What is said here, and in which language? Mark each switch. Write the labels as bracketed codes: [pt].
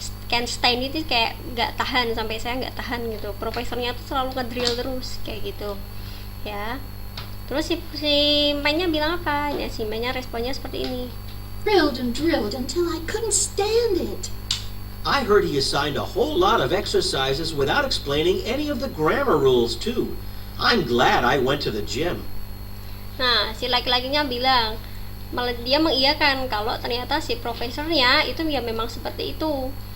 [id] Can't stand it itu kayak nggak tahan, sampai saya nggak tahan gitu. Profesornya tuh selalu nge-drill terus kayak gitu ya. Terus si mainnya bilang apa ya, si mainnya responnya seperti ini. [en] Drilled and drilled until I couldn't stand it. I heard he assigned a whole lot of exercises without explaining any of the grammar rules, too. I'm glad I went to the gym. [id] Nah, si laki-lakinya bilang, malah dia mengiyakan kalau ternyata si profesornya itu ya memang seperti itu.